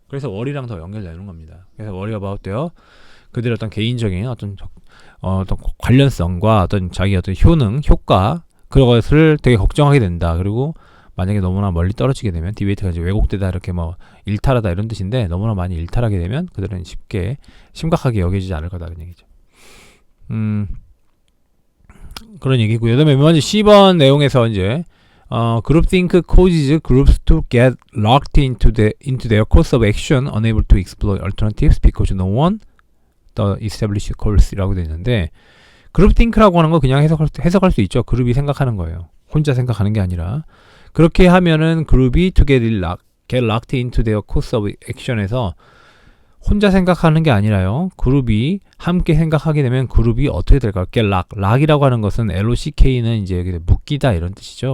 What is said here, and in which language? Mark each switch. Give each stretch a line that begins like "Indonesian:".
Korean: 그래서 월이랑 더 연결되는 겁니다. 그래서
English: worry about their
Korean: 그들의 어떤 개인적인 어떤 관련성과 어떤 자기 어떤 효능, 효과 그것을 되게 걱정하게 된다. 그리고 만약에 너무나 멀리 떨어지게 되면 디베이트가 이제 왜곡되다 이렇게 뭐 일탈하다 이런 뜻인데, 너무나 많이 일탈하게 되면 그들은 쉽게 심각하게 여겨지지 않을 거다 그런 얘기죠. 그런 얘기고요. 그다음에 몇 번째 10번 내용에서 이제
English: groupthink causes groups to get locked into their course of action, unable to explore alternatives because no one the established course
Korean: 라고 되어 있는데, groupthink라고 하는 거 그냥 해석할 수 있죠. 그룹이 생각하는 거예요. 혼자 생각하는 게 아니라. 그렇게 하면은 그룹이
English: to get locked into their course of action
Korean: 에서 혼자 생각하는 게 아니라요. 그룹이 함께 생각하게 되면 그룹이 어떻게 될까요? lock이라고 하는 것은 LOCK는 이제 묶이다 이런 뜻이죠.